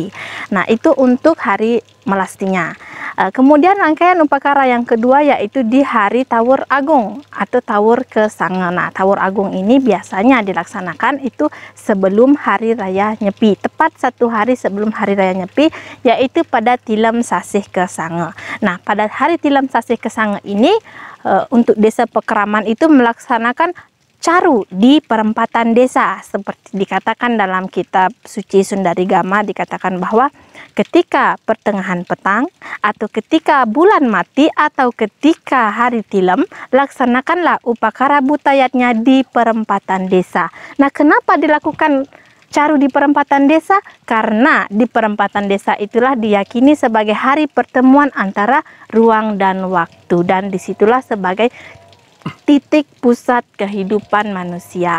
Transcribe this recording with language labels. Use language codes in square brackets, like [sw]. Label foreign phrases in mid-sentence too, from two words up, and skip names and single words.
[id] Nah, itu untuk hari melastinya. Kemudian rangkaian upakara yang kedua yaitu di hari Tawur Agung atau Tawur Kesange. Nah, Tawur Agung ini biasanya dilaksanakan itu sebelum Hari Raya Nyepi, tepat 1 hari sebelum Hari Raya Nyepi, yaitu pada Tilem Sasih Kesange. Nah, pada hari Tilem Sasih Kesange ini untuk Desa Pekraman itu melaksanakan caru di perempatan desa, seperti dikatakan dalam kitab suci Sundarigama, dikatakan bahwa ketika pertengahan petang atau ketika bulan mati atau ketika hari tilem, laksanakanlah upakara butayatnya di perempatan desa. Nah, kenapa dilakukan caru di perempatan desa? Karena di perempatan desa itulah diyakini sebagai hari pertemuan antara ruang dan waktu, dan disitulah sebagai titik pusat kehidupan manusia.